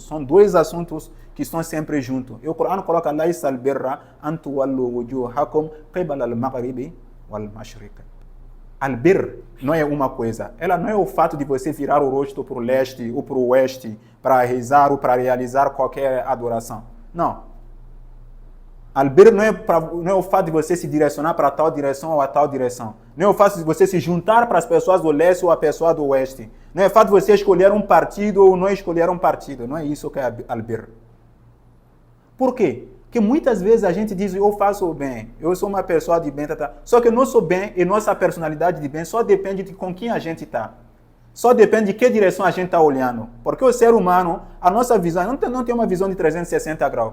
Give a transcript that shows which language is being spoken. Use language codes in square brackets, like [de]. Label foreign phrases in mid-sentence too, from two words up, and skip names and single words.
[pt] São 2 assuntos que estão sempre juntos. E o Corão coloca, [ar] ليس البر أن تولوا وجوهكم قبل المغرب والمشرق. [pt] Al-birr não é uma coisa. Ela não é o fato de você virar o rosto para o leste ou para o oeste para rezar ou para realizar qualquer adoração. Não. Al-birr não é o fato de você se direcionar para tal direção ou a tal direção. Não é o fato de você se juntar para as pessoas do leste ou a pessoa do oeste. Não é o fato de você escolher um partido ou não escolher um partido. Não é isso que é al-birr. Por quê? Que muitas vezes a gente diz, eu faço o bem, eu sou uma pessoa de bem, só que o nosso bem e nossa personalidade de bem só depende de com quem a gente está. Só depende de que direção a gente está olhando. Porque o ser humano, a nossa visão, não tem uma visão de 360 graus.